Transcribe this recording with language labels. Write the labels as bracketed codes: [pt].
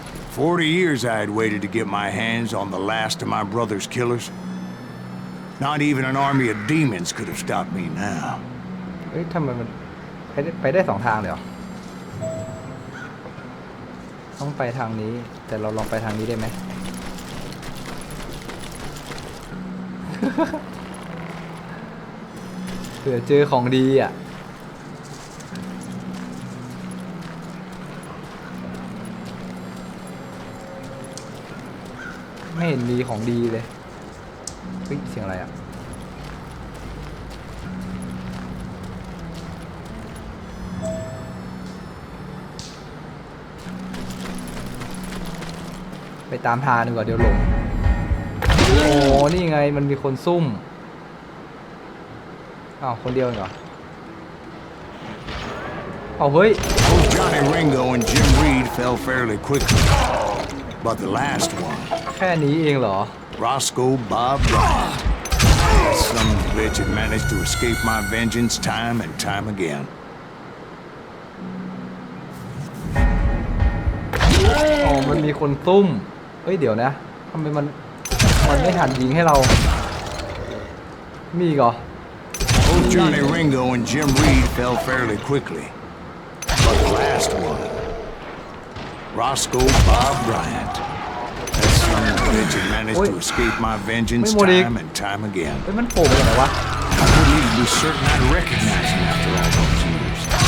[en] "40 years I had waited to get my hands on the last of my brother's killers. Not even an army of demons could have stopped me now." [th] เฮ้ยทำไมมันไปได้2 ทางเลยเหรอต้องไปทางนี้แต่เราลองไปทางนี้ได้ไหม เผื่อเจอของดีอ่ะไม่เห็นมีของดีเลยเฮ้ยเสียงอะไรอ่ะ ไปตามทางดีกว่าเดี๋ยวหลงโอ้นี่ไงมันมีคนซุ่มอ้าวคนเดียวเหรอเอาเฮ้ย [en] Both Johnny Ringo and Jim Reed fell fairly quickly, but the last one, [th] แค่นี้เองเหรอ [en] Roscoe Bob Bryant, that son of a bitch had managed to escape my vengeance time and time again. [th] อ๋อมันมีคนซุ่มเฮ้ยเดี๋ยวนะทำไมมันไม่หันยิงให้เรามีอีกเหรอ [en] Both Johnny Ringo and Jim Reed fell fairly quickly, but the last one, Roscoe Bob Bryant, that son of a bitch had managed to escape my vengeance time and time again. [th] เฮ้ยมันโผล่มาจากไหนวะ [en] I wouldn't even be certain I'd recognize him after all those years.